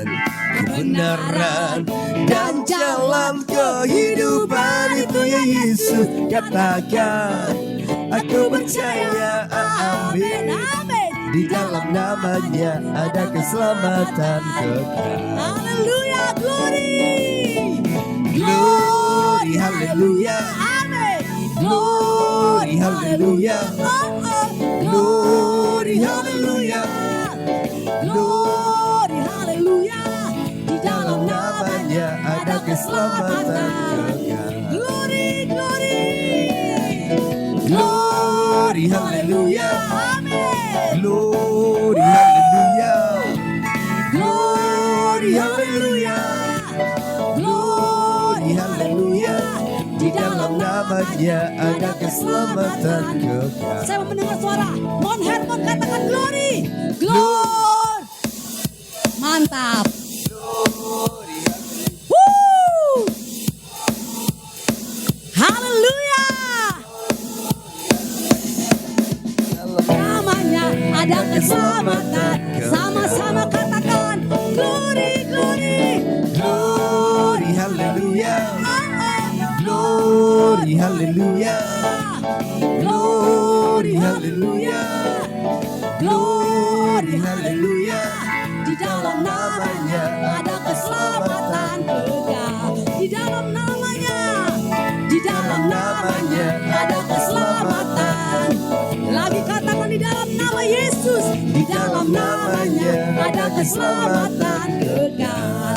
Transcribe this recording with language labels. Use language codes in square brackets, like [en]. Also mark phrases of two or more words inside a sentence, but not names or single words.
[id] kebenaran dan jalan kehidupan. Itu Yesus katakan. Aku percaya, amin. Amin. Di dalam namanya ada keselamatan kekal. Haleluya, glory. Glory, haleluya. Amin. Glory, haleluya. Glory, haleluya. Glory, haleluya. Di dalam Namanya ada keselamatan kekal. [en] Glory, glory. [id] Glory, haleluya. Amin. Glory, haleluya. Glory, haleluya. Glory, haleluya. Di dalam namanya ada keselamatan kekal. Saya mau mendengar suara Mon Hermon katakan glory. Glory. Mantap. Woo. Haleluya. Namanya ada keselamatan. Sama-sama katakan [en] glory, glory. [id] Glory, haleluya. Glory, haleluya. Glory, haleluya. Glory, haleluya. Di dalam namanya ada keselamatan kekal. Di dalam namanya, di dalam namanya ada keselamatan. Lagi katakan di dalam nama Yesus. Di dalam namanya ada keselamatan kekal.